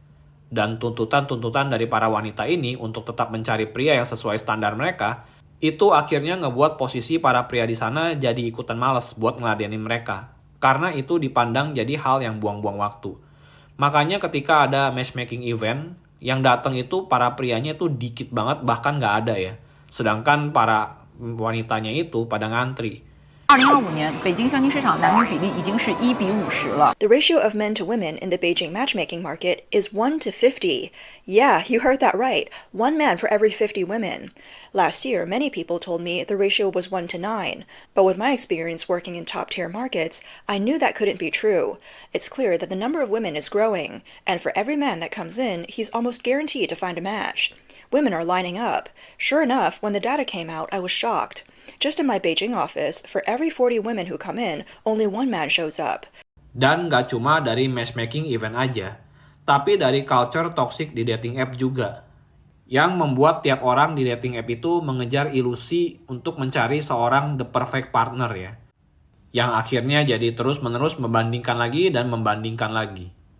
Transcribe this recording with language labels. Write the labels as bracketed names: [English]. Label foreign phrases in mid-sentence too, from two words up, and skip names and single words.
[Indonesian] Dan tuntutan-tuntutan dari para wanita ini untuk tetap mencari pria yang sesuai standar mereka, itu akhirnya ngebuat posisi para pria di sana jadi ikutan males buat ngeladenin mereka. Karena itu dipandang jadi hal yang buang-buang waktu. Makanya ketika ada [English] matchmaking event, [Indonesian] yang datang itu para prianya itu dikit banget, bahkan nggak ada ya. Sedangkan para wanitanya itu pada ngantri. [Chinese] 2025 年，北京相亲市场男女比例已经是1:50了。 [English] The ratio of men to women in the Beijing matchmaking market is 1 to 50. Yeah, you heard that right. 1 man for every 50 women. Last year, many people told me the ratio was 1 to 9. But with my experience working in top-tier markets, I knew that couldn't be true. It's clear that the number of women is growing, and for every man that comes in, he's almost guaranteed to find a match. Women are lining up. Sure enough, when the data came out, I was shocked. Just in my Beijing office, for every 40 women who come in, only 1 man shows up. [Indonesian] Dan gak cuma dari [English] matchmaking event [Indonesian] aja, tapi dari [English] culture toxic [Indonesian] di [English] dating app [Indonesian] juga. Yang membuat tiap orang di [English] dating app [Indonesian] itu mengejar ilusi untuk mencari seorang [English] the perfect partner [Indonesian] ya. Yang akhirnya jadi terus-menerus membandingkan lagi dan membandingkan lagi.